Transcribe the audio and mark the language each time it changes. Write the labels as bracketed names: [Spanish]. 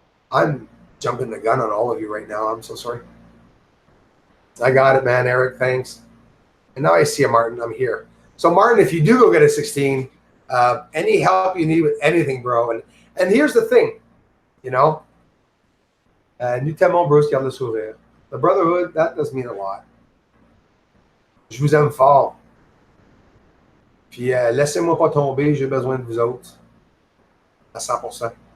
[English] I'm jumping the gun on all of you right now. I'm so sorry. I got it, man. Eric, thanks. And now I see you, Martin. I'm here. So, Martin, if you do go get a 16, any help you need with anything, bro. And here's the thing, you know. [French] Nous t'aimons, Bruce, garde le sourire. [English] The brotherhood, that does mean a lot. [French] Je vous aime fort. Puis laissez-moi pas tomber, j'ai besoin de vous autres. À 100%.